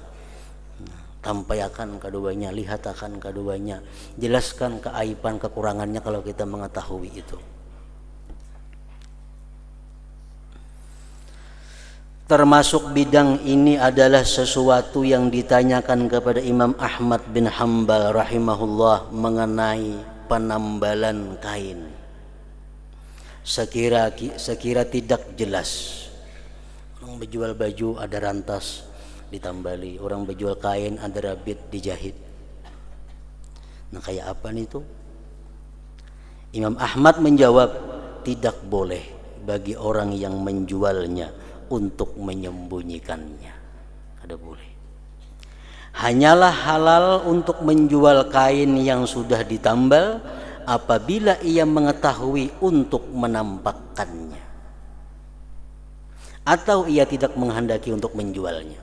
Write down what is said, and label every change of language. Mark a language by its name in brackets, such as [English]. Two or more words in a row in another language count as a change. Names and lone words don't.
[Banjar] Tampaikan keduanya, lihatakan keduanya, jelaskan keaiban kekurangannya kalau kita mengetahui itu. [Indonesian] Termasuk bidang ini adalah sesuatu yang ditanyakan kepada Imam Ahmad bin Hanbal rahimahullah mengenai penambalan kain. Sekira tidak jelas. [Banjar] Orang berjual baju ada rantas ditambali, orang berjual kain ada rabit dijahit. Nah, kayak apa nih itu? [Indonesian] Imam Ahmad menjawab, tidak boleh bagi orang yang menjualnya untuk menyembunyikannya. [Banjar] Kada boleh. [Indonesian] Hanyalah halal untuk menjual kain yang sudah ditambal apabila ia mengetahui untuk menampakkannya, atau ia tidak menghendaki untuk menjualnya.